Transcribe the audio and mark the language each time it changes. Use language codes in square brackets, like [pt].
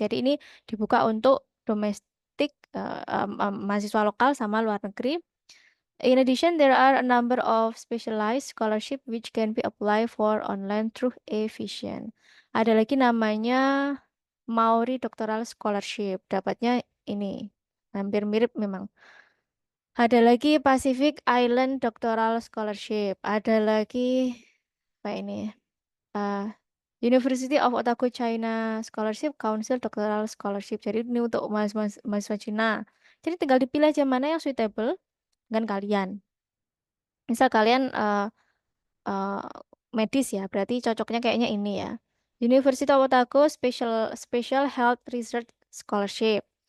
[id] Jadi ini dibuka untuk domestik mahasiswa lokal sama luar negeri. [en] In addition, there are a number of specialized scholarship which can be applied for online through Vision. [id] Ada lagi namanya Maori Doctoral Scholarship. Dapatnya ini hampir mirip memang. Ada lagi Pacific Island Doctoral Scholarship. Ada lagi apa ini? eh, University of Otago China Scholarship Council Doctoral Scholarship. Jadi ini untuk mahasiswa Cina. Jadi tinggal dipilih aja mana yang suitable dengan kalian. Misal kalian eh, medis ya, berarti cocoknya kayaknya ini ya. University of Otago Special Special Health Research Scholarship.